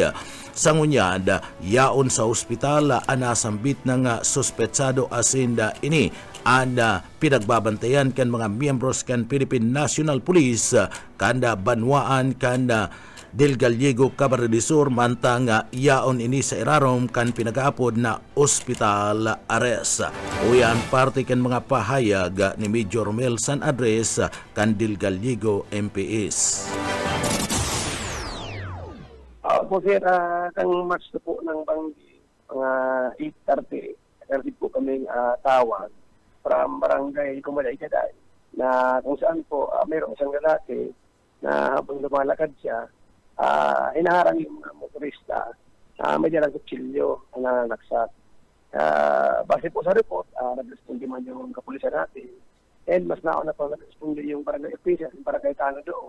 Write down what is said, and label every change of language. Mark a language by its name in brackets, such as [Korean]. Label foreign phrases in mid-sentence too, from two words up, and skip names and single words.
[Bikol] Sa ngunyad, yaon sa ospital anasambit ng suspetsado asin ini ang pinagbabantayan kan mga miyembros kan Philippine National Police kanda Banwaan kan Del Gallego, Camarines Sur, mantang yaon ini sa irarom kan pinag-aapod na [English] hospital arrest. [Bikol] Uyan parte kan mga pahayag ni Major Romel San Andres kan Del Gallego MPS. Po sir, kang match na po ng banggi, mga 8:30, [Filipino] nag-receive po kami tawag from Barangay Kumalay Gaday na kung saan po mayroong isang lalaki na habang lumalakad siya, hinaharang yung mga motorista, may dalang kutsilyo na naksak. Base po sa report, nag-responde man yung kapulisan natin, and mas nauna po nag-responde yung barangay official, yung barangay Tano doon.